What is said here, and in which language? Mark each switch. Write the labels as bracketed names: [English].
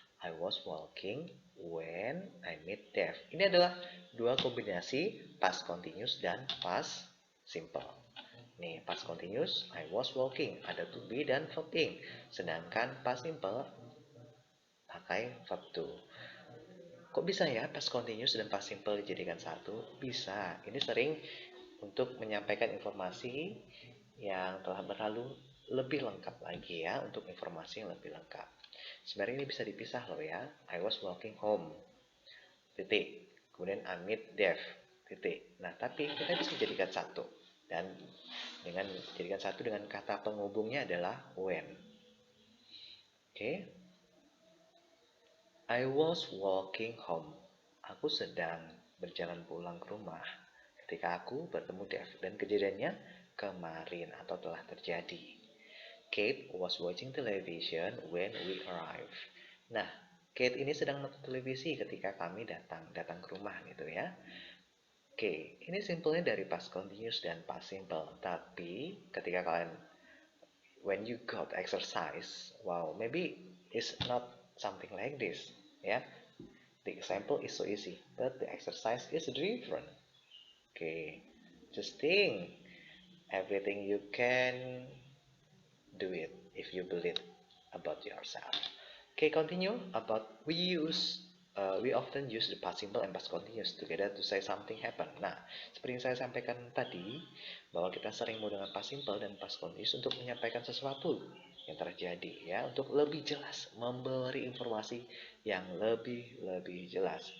[English] I was walking when I met Dave. [Indonesian] Ini adalah dua kombinasi past continuous dan past simple. Nih, past continuous, [English] I was walking, [Indonesian] ada to be dan verb ing. Sedangkan past simple pakai verb to. Kok bisa ya past continuous dan past simple dijadikan satu? Bisa. Ini sering untuk menyampaikan informasi yang telah berlalu lebih lengkap lagi ya, untuk informasi yang lebih lengkap. Sebenarnya ini bisa dipisah loh ya. [English] I was walking home. [Indonesian] Titik. Kemudian [English] I met Dave. Titik. [Indonesian] Nah, tapi kita bisa jadikan satu. Dan dengan jadikan satu dengan kata penghubungnya adalah when. Oke. [English] I was walking home. [Indonesian] Aku sedang berjalan pulang ke rumah ketika aku bertemu Dave. Dan kejadiannya kemarin atau telah terjadi. [English] Kate was watching television when we arrived. [Indonesian] Nah, Kate ini sedang nonton televisi ketika kami datang ke rumah gitu ya. Oke, ini simpelnya dari past continuous dan past simple. Tapi ketika kalian [English] when you got exercise, wow, maybe it's not something like this, ya. The example is so easy, but the exercise is different. Okay, just think everything you can do it if you believe about yourself. Okay, continue about we often use the past simple and past continuous together to say something happen. [Indonesian] Nah, seperti yang saya sampaikan tadi, bahwa kita sering menggunakan past simple dan past continuous untuk menyampaikan sesuatu yang terjadi ya, untuk lebih jelas, memberi informasi yang lebih jelas.